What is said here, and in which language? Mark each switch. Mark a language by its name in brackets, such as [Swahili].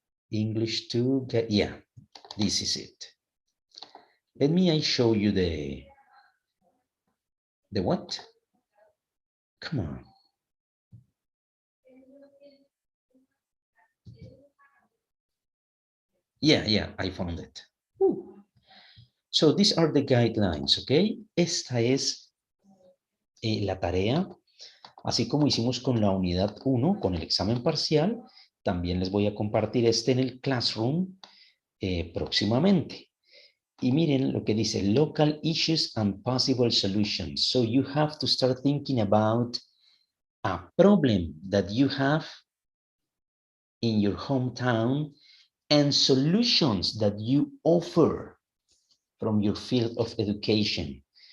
[English] English 2, yeah, this is it. Let me I show you the what? Come on. Yeah, I found it. So these are the guidelines, okay? [Spanish] Esta es la tarea. Así como hicimos con la unidad 1, con el examen parcial, también les voy a compartir este en el Classroom próximamente. Y miren lo que dice, [English] local issues and possible solutions. So you have to start thinking about a problem that you have in your hometown and solutions that you offer from your field of education.